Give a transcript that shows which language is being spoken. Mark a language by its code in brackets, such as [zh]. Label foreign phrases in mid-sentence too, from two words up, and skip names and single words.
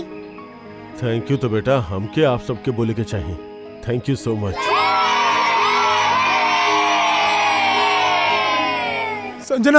[en] thank you [bho] तो बेटा हमके आप सबके बोले के चाहिए। [en] thank you so much. [bho] संजना,